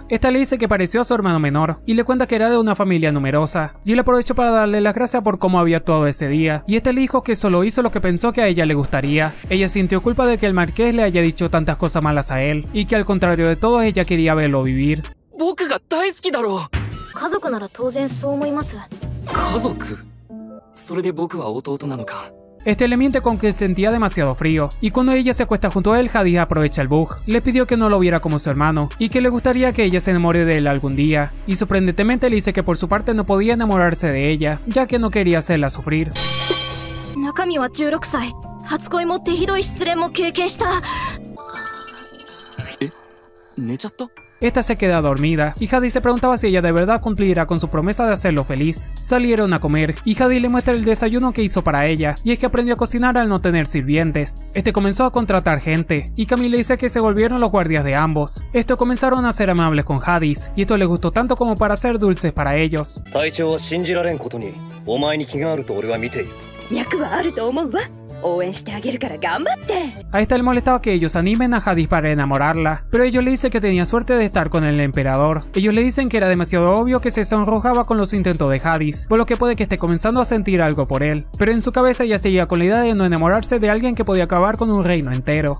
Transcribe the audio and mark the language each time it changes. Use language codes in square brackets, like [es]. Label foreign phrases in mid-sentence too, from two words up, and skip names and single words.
[es] Esta le dice que pareció a su hermano menor, y le cuenta que era de una familia numerosa. Jill aprovechó para darle las gracias por cómo había todo ese día, y este le dijo que solo hizo lo que pensó que a ella le gustaría. Ella sintió culpa de que el marqués le haya dicho tantas cosas malas a él, y que al contrario de todo, ella quería verlo vivir. [ja] 僕が大好きだろう。家族なら当然そう思います。家族？それで僕は弟なのか。 [es] Este le miente con que sentía demasiado frío, y cuando ella se acuesta junto a él, Hadis aprovecha el bug. Le pidió que no lo viera como su hermano, y que le gustaría que ella se enamore de él algún día, y sorprendentemente le dice que por su parte no podía enamorarse de ella, ya que no quería hacerla sufrir. [ja] 中身は16歳。初恋もってひどい失恋も経験した。え、寝ちゃった？ [es] Esta se queda dormida, y Hadis se preguntaba si ella de verdad cumplirá con su promesa de hacerlo feliz. Salieron a comer, y Hadis le muestra el desayuno que hizo para ella, y es que aprendió a cocinar al no tener sirvientes. Este comenzó a contratar gente, y Camille le dice que se volvieron los guardias de ambos. Estos comenzaron a ser amables con Hadis, y esto le gustó tanto como para ser dulces para ellos. [ja] 隊長は信じられんことに、お前に気があると俺は見ている。脈はあると思うわ。応援してあげるから頑張って。 [es] A esta le molestaba que ellos animen a Hadis para enamorarla, pero ellos le dicen que tenía suerte de estar con el emperador. Ellos le dicen que era demasiado obvio que se sonrojaba con los intentos de Hadis, por lo que puede que esté comenzando a sentir algo por él. Pero en su cabeza ella seguía con la idea de no enamorarse de alguien que podía acabar con un reino entero.